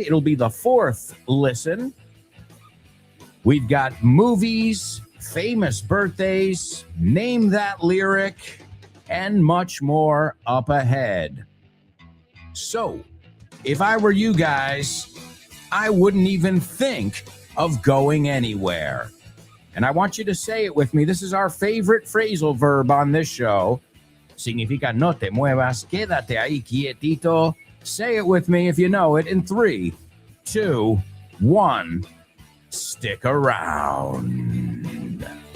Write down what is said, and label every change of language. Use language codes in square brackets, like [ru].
[en] It'll be the fourth listen. We've got movies, famous birthdays, name that lyric, and much more up ahead. So, if I were you guys, I wouldn't even think of going anywhere. And I want you to say it with me. This is our favorite phrasal verb on this show. [es] Significa no te muevas, quédate ahí quietito. [en] Say it with me if you know it in 3, 2, 1. Stick around.